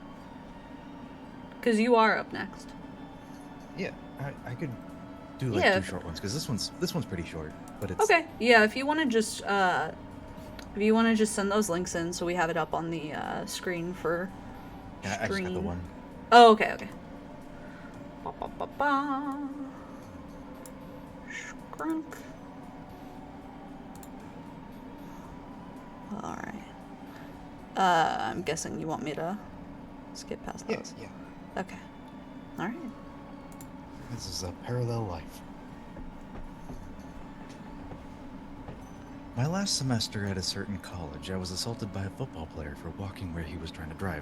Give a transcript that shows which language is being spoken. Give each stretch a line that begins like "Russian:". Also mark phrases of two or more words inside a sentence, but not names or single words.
English: Because you are up next. Yeah, I could do like Yeah. two short ones because this one's pretty short, but it's Okay. Yeah. If you want to just send those links in so we have it up on the screen for Yeah, I just got the one. Oh, okay. Ba, ba, ba, ba. Skrunk. Alright. I'm guessing you want me to skip past Yeah, those. yeah. Okay. Alright. This is a parallel life. My last semester at a certain college, I was assaulted by a football player for walking where he was trying to drive.